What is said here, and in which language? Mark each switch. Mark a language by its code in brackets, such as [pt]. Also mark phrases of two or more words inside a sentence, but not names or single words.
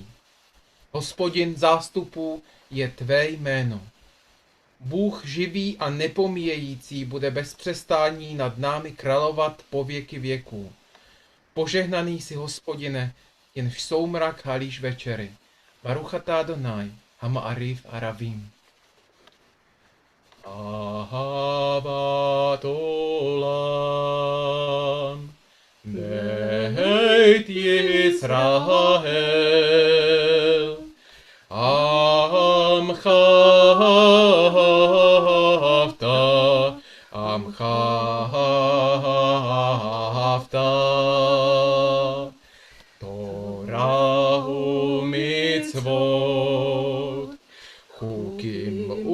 [cs] Hospodin zástupů je tvé jméno. Bůh živý a nepomíjející bude bez přestání nad námi královat po věky věků. Požehnaný si, Hospodine, jen v soumrak halíš večery. [he] ברוך אתה אדוני המעריב ערבים. אהבת עולם, בית ישראל עמך אהבת תורה ומצוות חוקים